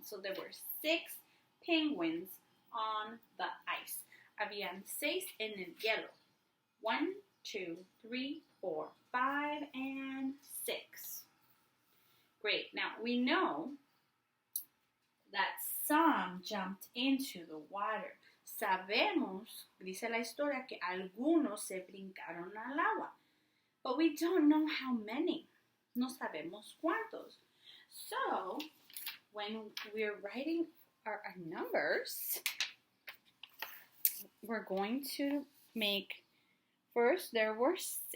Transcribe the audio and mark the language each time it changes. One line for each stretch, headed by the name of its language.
English: So there were 6 penguins on the ice.
Spanish: Habían 6 en el hielo.
English: 1, 2, 3, 4, 5, and 6. Great. Now we know that some jumped into the water.
Spanish: Sabemos, dice la historia, que algunos se brincaron al agua.
English: But we don't know how many.
Spanish: No sabemos cuántos.
English: So, when we're writing our numbers, we're going to make, first there were 6.